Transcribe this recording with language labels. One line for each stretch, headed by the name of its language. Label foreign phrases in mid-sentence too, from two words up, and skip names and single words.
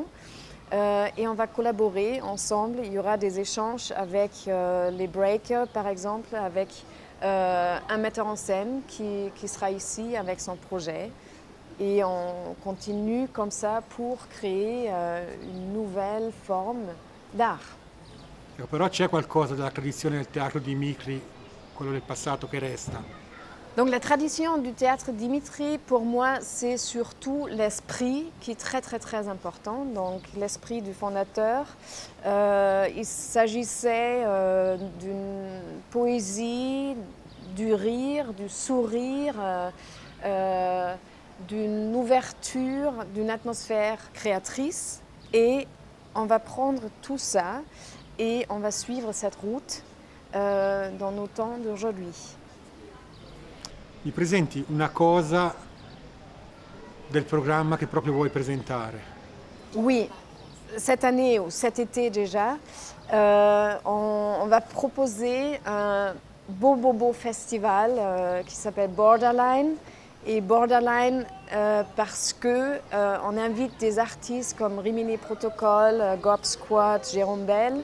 French: Et on va collaborer ensemble. Il y aura des échanges avec les breakers, par exemple, avec un metteur en scène qui sera ici avec son projet. Et on continue comme ça pour créer une nouvelle forme d'art.
Italian: Però c'è qualcosa della tradizione del teatro di Micri, quello del passato, che resta.
French: Donc la tradition du théâtre Dimitri, pour moi, c'est surtout l'esprit qui est très très très important, donc l'esprit du fondateur. Il s'agissait d'une poésie, du rire, du sourire, d'une ouverture, d'une atmosphère créatrice. Et on va prendre tout ça et on va suivre cette route dans nos temps d'aujourd'hui.
Italian: Mi presenti una cosa del programma che proprio vuoi presentare?
French: Oui, cette année ou cet été déjà, on va proposer beau festival qui s'appelle Borderline. Et Borderline parce que on invite des artistes comme Rimini Protocol, Gob Squad, Jérôme Bell.